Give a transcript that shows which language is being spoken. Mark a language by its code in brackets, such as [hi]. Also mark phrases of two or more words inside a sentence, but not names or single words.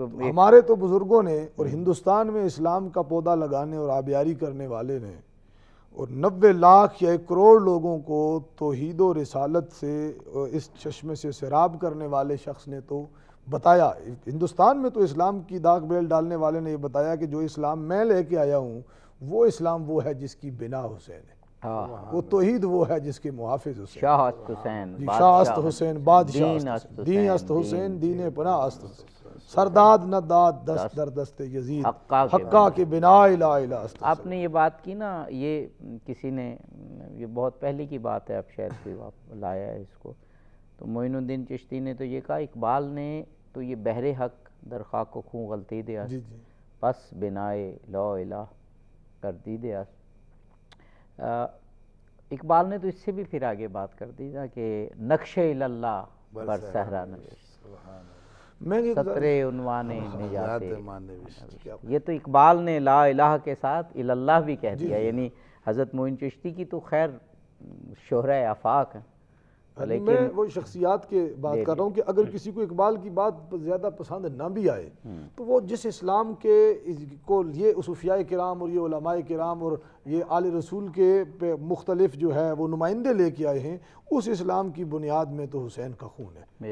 [ur] ہمارے تو بزرگوں نے اور ہندوستان میں اسلام کا پودا لگانے اور آبیاری کرنے والے نے اور 90 لاکھ یا 1 کروڑ لوگوں کو توحید و رسالت سے اس چشمے سے سیراب کرنے والے شخص نے تو بتایا، ہندوستان میں تو اسلام کی داغ بیل ڈالنے والے نے یہ بتایا کہ جو اسلام میں لے کے آیا ہوں وہ اسلام وہ ہے جس کی بنا حسین ہے، وہ توحید وہ ہے جس کے محافظ حسین، [fa] شاہ است حسین، شاہ است حسین، بادشاہ است، دین است حسین، دین پناہ است حسین، سرداد نہ داد دست در دست یزید، حقا کے بنا [ar] لا الہ [fa] است۔ [ur] آپ نے یہ بات کی نا، یہ کسی نے، یہ بہت پہلے کی بات ہے، اب شاید کوئی لایا ہے اس کو، تو معین الدین چشتی نے تو یہ کہا، اقبال نے تو یہ [fa] بحر حق در خاک و خون غلطیده است، پس بنائے لا الہ گردیده است۔ [ur] اقبال نے تو اس سے بھی پھر آگے بات کر دی تھا کہ [fa] نقش اللہ بر صحرا نوشت، سطر عنوان نجات، [ur] یہ تو اقبال نے [ar] لا الہ [ur] کے ساتھ اللہ بھی کہہ دیا، یعنی حضرت معین چشتی کی تو خیر شہرۂ آفاق ہیں. یعنی میں وہ شخصیات کے بات کر رہا ہوں کہ اگر کسی کو اقبال کی بات زیادہ پسند نہ بھی آئے تو وہ جس اسلام کے کو یہ صوفیاء کرام اور یہ علماء کرام اور یہ آل رسول کے مختلف جو ہے وہ نمائندے لے کے آئے ہیں، اس اسلام کی بنیاد میں تو حسین کا خون ہے.